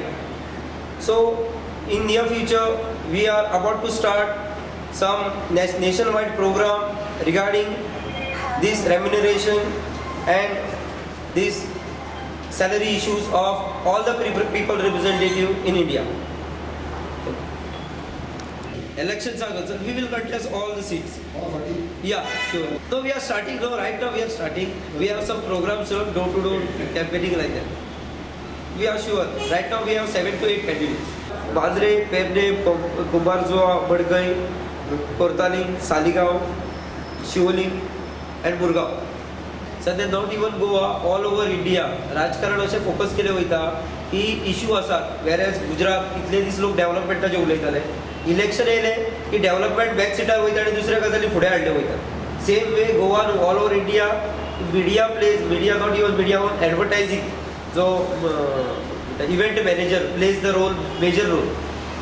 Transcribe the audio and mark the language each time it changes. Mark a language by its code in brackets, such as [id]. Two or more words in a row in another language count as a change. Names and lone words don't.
[en] So in near future, we are about to start some nationwide program regarding this remuneration and these salary issues of all the people representative in India. Elections are concerned, we will contest all the seats. Yeah, sure. So we are starting now, right now we are starting. We have some programs, door to door campaigning like that. We are sure. Right now we have 7 to 8 candidates. Bandre, Perne, Kumarjoa, Badgai, Kortali, Saligaon, Shivoli and Burgaon. [kok] सध्या [en] not even [kok] गोवा, [en] all over India [kok] राजकारण अशें फोकस केले वयता की इश्यू आसा. वेरेज गुजरात इतले दीस लोक डेव्हलपमेंटाचे उलयताले, इलेक्शन येयले की डेव्हलपमेंट बॅक सिटार वयता आनी दुसऱ्या गजाली फुडें हाडले वयता. [en] Same way Goan all over India media not even media on advertising, jo event manager plays the role, major role.